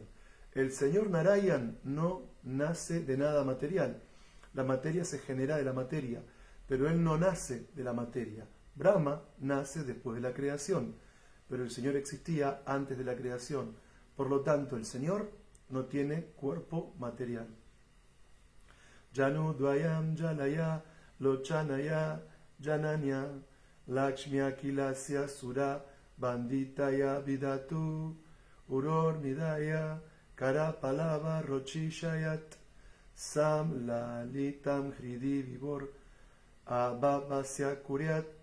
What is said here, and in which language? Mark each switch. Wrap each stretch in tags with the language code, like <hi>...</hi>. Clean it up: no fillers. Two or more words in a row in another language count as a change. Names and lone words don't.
<es>El señor Narayan no nace de nada material. La materia se genera de la materia, pero él no nace de la materia. Brahma nace después de la creación, pero el Señor existía antes de la creación. Por lo tanto, el Señor no tiene cuerpo material.</es> <sa>Janu dvayam jalaya lochanaya jananya Lakshmi akilasya sura banditaya vidatu uror nidaya karapalava rochishayat sam lalitam hridi vibor abhavasya kuryat.</sa>